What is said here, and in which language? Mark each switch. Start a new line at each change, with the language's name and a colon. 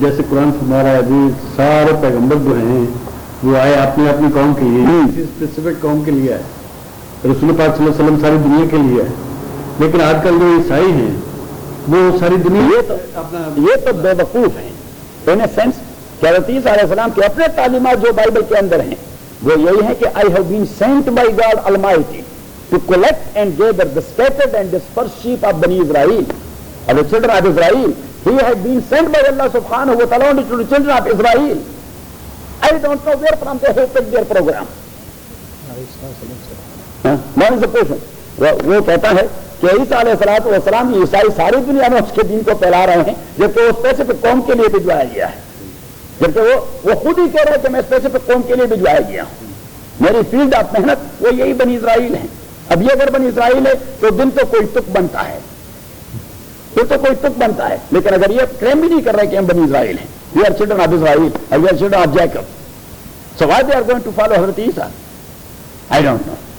Urdu: یہ جیسے قرآن ہمارا ابھی سارے پیغمبر جو ہیں وہ آئے اپنی اپنی قوم کے لیے کسی اسپیسیفک قوم کے لیے ہے رسول پاک صلی اللہ علیہ وسلم ساری دنیا کے لیے ہے لیکن آج کل جو عیسائی ہیں وہ ساری دنیا یہ تو بے وقوف ہیں ان اے سینس کہ حضرت عیسیٰ علیہ السلام کے اپنے تعلیمات جو بائبل کے اندر ہیں وہ یہی ہے کہ
English: I have been sent by God Almighty to collect and gather the scattered and dispersed sheep of Bani Israel, of the children of Israel. He had been sent by Allah subhanahu wa ta'ala to the children of Israel. I don't know where from they have picked their program. What is the question?
Urdu: وہ کہتا ہے کہ عیسیٰ علیہ الصلوۃ والسلام عیسائی ساری دنیا میں اس کے دین کو پھیلا رہے ہیں جبکہ وہ اسپیسیفک قوم کے لیے بھجوایا گیا ہے جبکہ وہ خود ہی کہہ رہے کہ میں اسپیسیفک قوم کے لیے بھجوایا گیا ہوں میری فیلڈ آف محنت وہ یہی بنی اسرائیل ہیں اب یہ اگر بنی اسرائیل ہے تو دن تو کوئی تک بنتا ہے پھر تو کوئی تک بنتا ہے لیکن اگر یہ کلیم بھی نہیں کر رہے کہ ہم بنی اسرائیل ہیں
English: we are children of Israel اور we are children of Jacob so why they are going to follow حضرت عیسیٰ I don't know